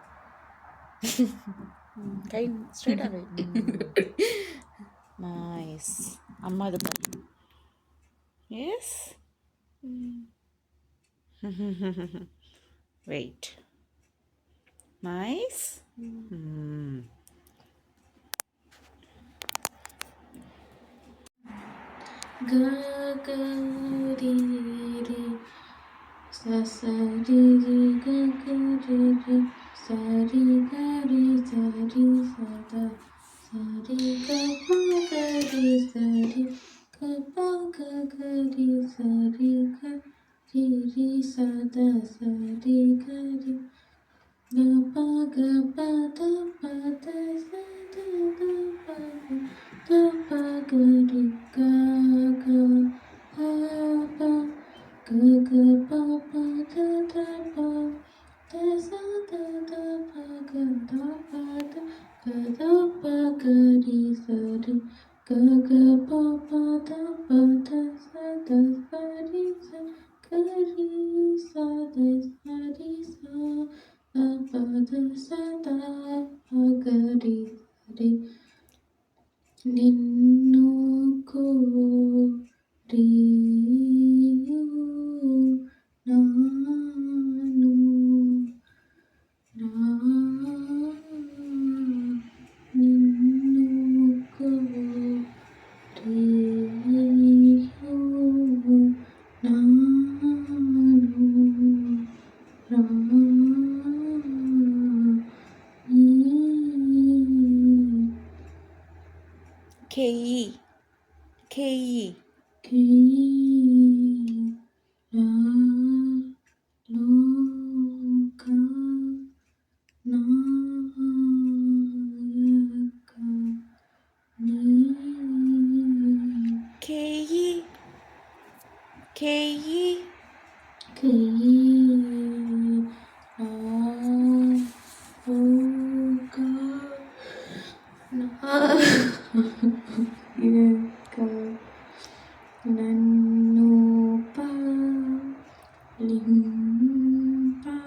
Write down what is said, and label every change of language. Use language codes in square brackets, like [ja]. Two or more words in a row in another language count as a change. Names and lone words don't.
[en] Kind straight away. Nice. Amma the yes. Wait. Nice. Ga ga ri ri sa sa ri ri ga ga ri ri sa ri ga ri sa ri sa da sa ri ga pa ga ri sa ri ga pa ga ga ri sa ri ga ri sa da sa ri ga ri ga pa da pa da sa da pa ga ri ga ga pa pa ga ga pa pa da pa da sa da pa ga da pa da pa ga ri sa ri ga ga pa pa da sa da sa ri sa ga ri sa da sa ri sa da pa da sa da pa ga ri sa ri [te] నిన్ను కోరియు నాను నిన్ను కోరియు నాను K-E. K-E. K-E. K-E. నన్ను పాలింప